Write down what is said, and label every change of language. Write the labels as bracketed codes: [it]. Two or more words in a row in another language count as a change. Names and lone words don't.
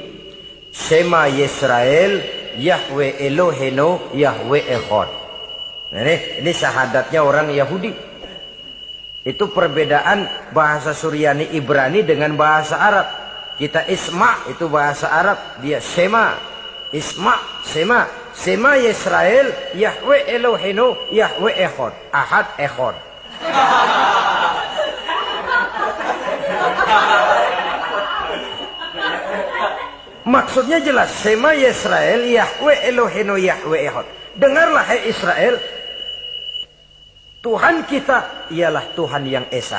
[he] שמע ישראל, יהוה אלוהינו, יהוה אחד. [id] Nah, ini syahadatnya orang Yahudi. Itu perbedaan bahasa Suryani Ibrani dengan bahasa Arab. Kita Isma itu bahasa Arab, dia Shema. Isma, Shema. [he] שמע ישראל, יהוה אלוהינו, יהוה אחד. [id] Ahad Echad. Maksudnya jelas. [he] שמע ישראל, יהוה אלוהינו, יהוה אחד. [id] Dengarlah hai Israel, Tuhan kita ialah Tuhan yang Esa.